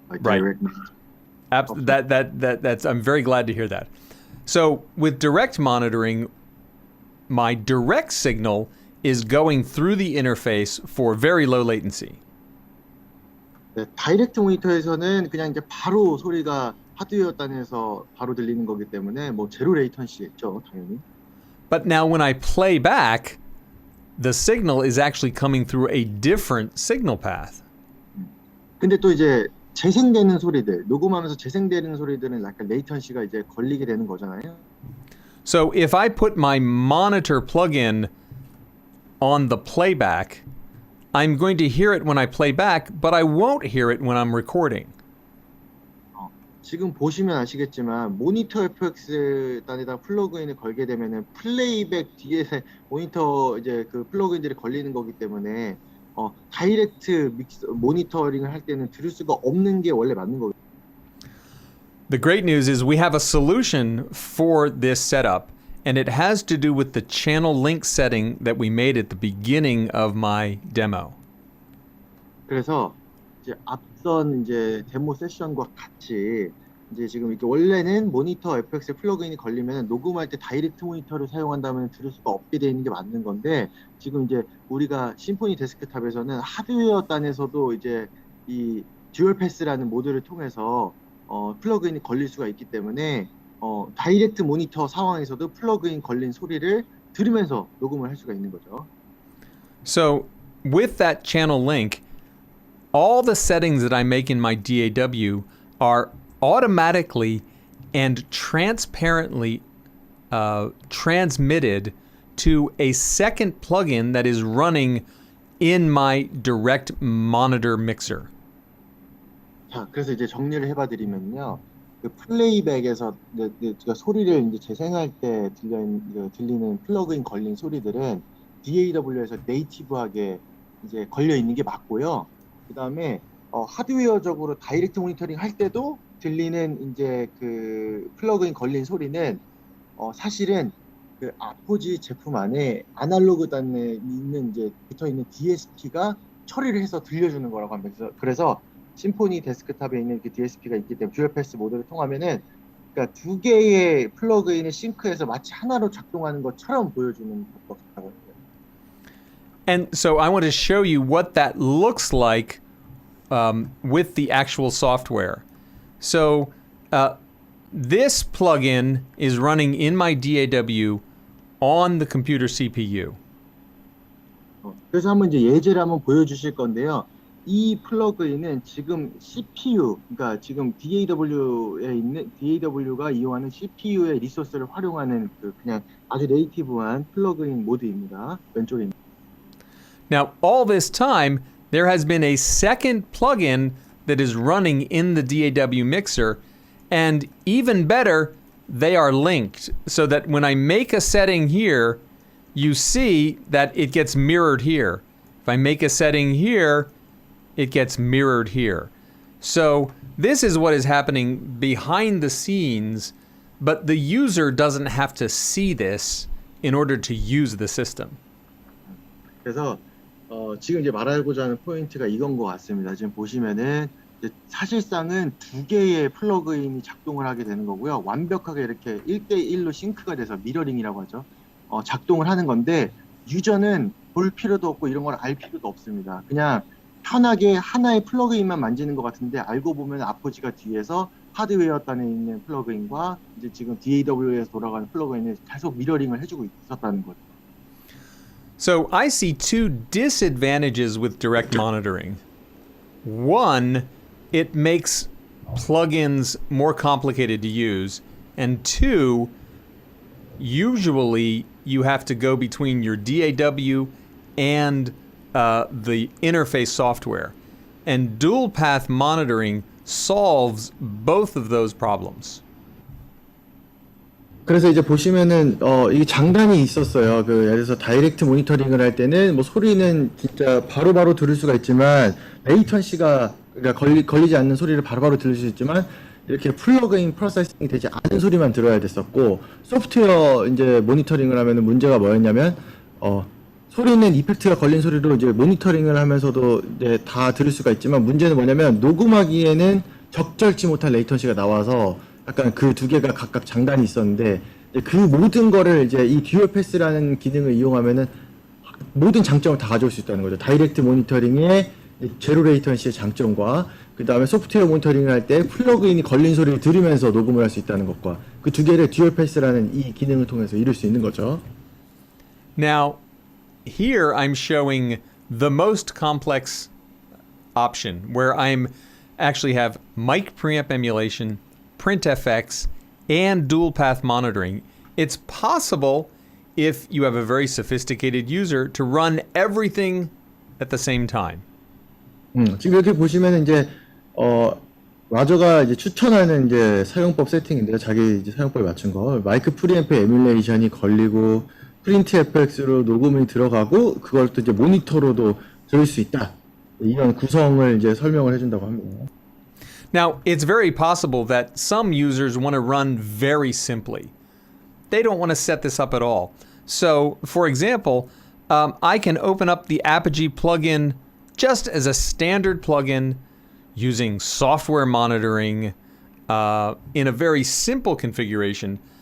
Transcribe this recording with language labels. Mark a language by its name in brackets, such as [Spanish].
[English] Like Right. direct. That's I'm very glad to hear that. So with direct monitoring, my direct signal is going through the interface for very low latency. [Korean] 네, 다이렉트 모니터에서는 그냥 이제 바로 소리가 하드웨어 단에서 바로 들리는 거기 때문에 뭐 제로 레이턴시겠죠, 당연히. [English] But now when I play back, the signal is actually coming through a different signal path. [Korean] 근데 또 이제 재생되는 소리들, 녹음하면서 재생되는 소리들은 약간 레이턴시가 이제 걸리게 되는 거잖아요. [English] So if I put my monitor plugin on the playback, I'm going to hear it when I play back, but I won't hear it when I'm recording. [Korean] 지금 보시면 아시겠지만 모니터 FX 단에다 플러그인을 걸게 되면은 플레이백 뒤에 모니터 이제 그 플러그인들이 걸리는 거기 때문에 다이렉트 모니터링을 할 때는 들을 수가 없는 게 원래 맞는 거예요. [English] The great news is we have a solution for this setup, and it has to do with the channel link setting that we made at the beginning of my demo. [Korean] 그래서 이제 앞선 이제 데모 세션과 같이 이제 지금 이렇게 원래는 모니터 FX 플러그인이 걸리면 녹음할 때 다이렉트 모니터를 사용한다면 들을 수가 없게 되어 있는 게 맞는 건데 지금 이제 우리가 심포니 데스크탑에서는 하드웨어 단에서도 이제 이 듀얼패스라는 모드를 통해서 플러그인이 걸릴 수가 있기 때문에 다이렉트 모니터 상황에서도 플러그인 걸린 소리를 들으면서 녹음을 할 수가 있는 거죠. [English] So with that channel link, all the settings that I make in my DAW are automatically and transparently transmitted to a second plugin that is running in my direct monitor mixer. [Korean] 자, 그래서 이제 정리를 해봐드리면요. 그 플레이백에서 소리를 이제 재생할 때 들리는 플러그인 걸린 소리들은 DAW에서 네이티브하게 이제 걸려 있는 게 맞고요. 그 다음에 하드웨어적으로 다이렉트 모니터링 할 때도 들리는 이제 그 플러그인 걸린 소리는 사실은 그 아포지 제품 안에 아날로그 단에 있는 이제 붙어 있는 DSP가 처리를 해서 들려주는 거라고 합니다. 그래서 심포니 데스크탑에 있는 그 DSP가 있기 때문에 듀얼패스 모드를 통하면은 그러니까 두 개의 플러그인을 싱크해서 마치 하나로 작동하는 것처럼 보여주는 것이라고 해요. [English] And so I want to show you what that looks like with the actual software. So this plugin is running in my DAW on the computer CPU. [Korean] 그래서 한번 이제 예제를 한번 보여주실 건데요. 이 플러그인은 지금 CPU, 그러니까 지금 DAW가 이용하는 CPU의 리소스를 활용하는 그냥 아주 네이티브한 플러그인 모드입니다. 왼쪽에 있는. [English] Now, all this time, there has been a second plugin that is running in the DAW mixer, and even better, they are linked so that when I make a setting here, you see that it gets mirrored here. If I make a setting here, it gets mirrored here. So this is what is happening behind the scenes, but the user doesn't have to see this in order to use the system. [Korean] 그래서 지금 이제 말하고자 하는 포인트가 이건 것 같습니다. 지금 보시면은 사실상은 두 개의 플러그인이 작동을 하게 되는 거고요. 완벽하게 이렇게 1대1로 싱크가 돼서 미러링이라고 하죠. 작동을 하는 건데 유저는 볼 필요도 없고 이런 걸 알 필요도 없습니다. 그냥 편하게 하나의 플러그인만 만지는 것 같은데 알고 보면 아포지가 뒤에서 하드웨어 단에 있는 플러그인과 이제 지금 DAW에서 돌아가는 플러그인을 계속 미러링을 해주고 있었다는 거죠. [English] So I see two disadvantages with direct monitoring. One, it makes plugins more complicated to use. And two, usually you have to go between your DAW and the interface software. And DualPath monitoring solves both of those problems. [Korean] 그래서 이제 보시면은 이게 장단이 있었어요. 그 예를 들어서 다이렉트 모니터링을 할 때는 뭐 소리는 진짜 바로바로 들을 수가 있지만 레이턴시가 그러니까 걸리지 않는 소리를 바로바로 들을 수 있지만 이렇게 플러그인 프로세싱이 되지 않은 소리만 들어야 됐었고 소프트웨어 이제 모니터링을 하면은 문제가 뭐였냐면 소리는 이펙트가 걸린 소리로 이제 모니터링을 하면서도 이제 다 들을 수가 있지만 문제는 뭐냐면 녹음하기에는 적절치 못한 레이턴시가 나와서 약간 그 두 개가 각각 장단이 있었는데 그 모든 거를 이제 이 듀얼 패스라는 기능을 이용하면은 모든 장점을 다 가져올 수 있다는 거죠. 다이렉트 모니터링의 제로 레이턴시의 장점과 그 다음에 소프트웨어 모니터링을 할 때 플러그인이 걸린 소리를 들으면서 녹음을 할 수 있다는 것과 그 두 개를 듀얼 패스라는 이 기능을 통해서 이룰 수 있는 거죠. [English] Now, here I'm showing the most complex option where I'm actually have mic preamp emulation, print FX, and dual path monitoring. It's possible if you have a very sophisticated user to run everything at the same time. [Korean] 지금 이렇게 보시면 이제 라저가 이제 추천하는 이제 사용법 세팅인데요. 자기 이제 사용법에 맞춘 거 마이크 프리앰프 에뮬레이션이 걸리고 프린트 FX로 녹음이 들어가고 그걸 또 이제 모니터로도 들을 수 있다. 이런 구성을 이제 설명을 해준다고 합니다. [English] Now, it's very possible that some users want to run very simply. They don't want to set this up at all. So, for example, I can open up the Apogee plugin just as a standard plugin using software monitoring in a very simple configuration.